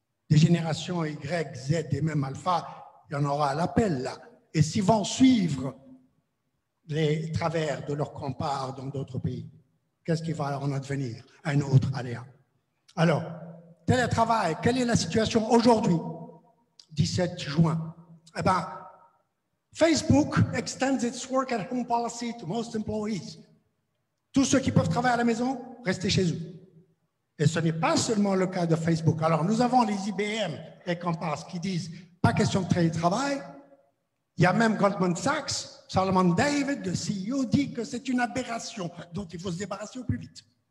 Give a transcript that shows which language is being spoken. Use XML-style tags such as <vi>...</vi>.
<fr>Des générations Y, Z et même Alpha, il y en aura à l'appel là. Et s'ils vont suivre les travers de leurs compars dans d'autres pays, qu'est-ce qui va en advenir? Un autre aléa. Alors, télétravail, quelle est la situation aujourd'hui, 17 juin? Eh bien,</fr> <en>Facebook extends its work at home policy to most employees.</en> <fr>Tous ceux qui peuvent travailler à la maison, restez chez eux. Et ce n'est pas seulement le cas de Facebook. Alors, nous avons les IBM et Compass qui disent pas question de télétravail. Il y a même Goldman Sachs, Solomon David, le CEO, dit que c'est une aberration dont il faut se débarrasser au plus vite.</fr>